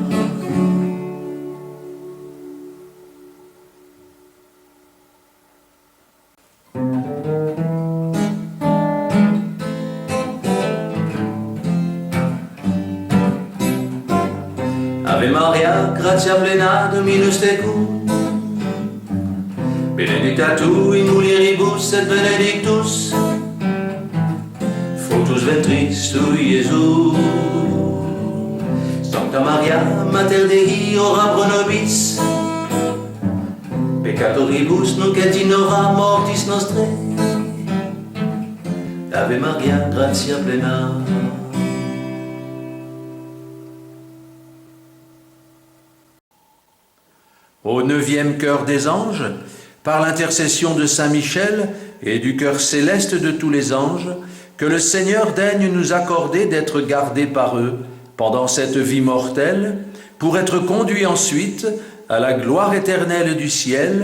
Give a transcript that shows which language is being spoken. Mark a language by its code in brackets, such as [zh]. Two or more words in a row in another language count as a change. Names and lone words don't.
[la] Ave Maria, gratia plena, Dominus tecum, benedicta tu in mulieribus et benedictus fructus ventris tui, Iesus. Sancta Maria, Mater Dei, ora pro nobis peccatoribus, nunc et in hora mortis nostrae. Ave Maria, gratia plena. [fr] Au 9e chœur des anges, par l'intercession de Saint Michel et du chœur céleste de tous les anges, que le Seigneur daigne nous accorder d'être gardés par eux pendant cette vie mortelle, pour être conduits ensuite à la gloire éternelle du ciel.